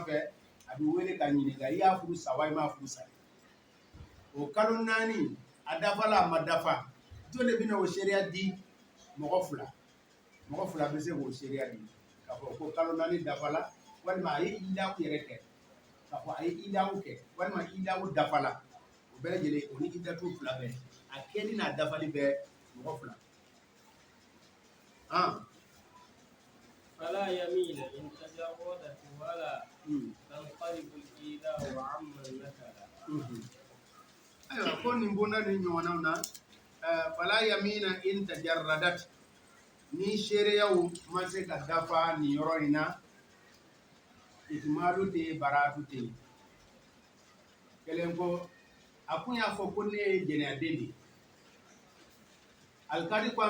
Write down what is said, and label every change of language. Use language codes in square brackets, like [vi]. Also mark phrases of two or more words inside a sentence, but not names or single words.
[bm] fɛ a bɛ wele ka ɲininka i y'a furu sa wa i m'a furu sa o kalo 4 a dafala a ma dafa jɔn de bɛna o seereya di mɔgɔ fila bɛ se k'o seereya di k'a fɔ ko kalo 4 dafala walima a ye idahu yɛrɛ kɛ k'a fɔ a ye idahu kɛ walima idahu dafala o bɛɛ lajɛlen o ni idatu fila bɛɛ a kɛli n'a dafali bɛɛ mɔgɔ fila [ar] فلا يمين إن تجردت ولا تنقلب الإيذاء عمن نكل [bm] ayiwa ko nin bonda ni ɲɔgɔnnaw na [ar] فلا يمين إن تجردت [bm] ni seereyaw ma se ka dafa nin yɔrɔ in na itimaadu tɛ baraatu tɛ kelen ko a kun y'a fɔ ko ne ye jɛnɛyaden de ye alikadi ko a